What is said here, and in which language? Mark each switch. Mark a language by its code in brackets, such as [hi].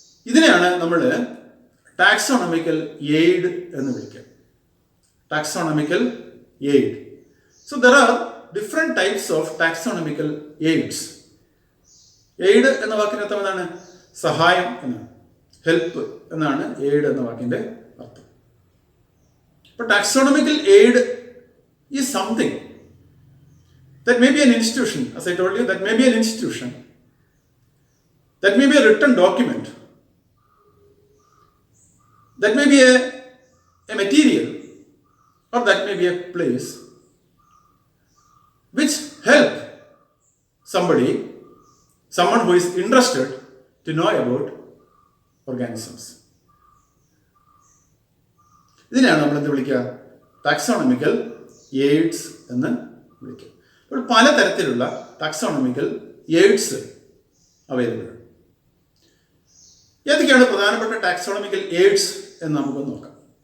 [ml] ഇതിനെയാണ് നമ്മൾ taxonomical aid എന്ന് വിളിക്കുക. [en] Taxonomical aid. So there are different types of taxonomical aids. [ml] Aid എന്ന വാക്കിന്റെ അർത്ഥം എന്താണ്? സഹായം എന്നാണ്, ഹെൽപ്പ് എന്നാണ് എയ്ഡ് എന്ന വാക്കിന്റെ അർത്ഥം. [en] But taxonomical aid is something that may be an institution, as I told you, that may be an institution, that may be a written document, that may be a material, or that may be a place which help someone who is interested to know about organisms. [ml] ഇതിനെയാണ് നമ്മൾ എന്ത് വിളിക്കുക? Taxonomical AIDS എന്ന് വിളിക്കുക. ഇപ്പോൾ പലതരത്തിലുള്ള taxonomical AIDS available ആണ്. ഏതൊക്കെയാണ് പ്രധാനപ്പെട്ട ടാക്സോണമിക്കൽ എയ്ഡ്സ് എന്ന് നമുക്ക് നോക്കാം.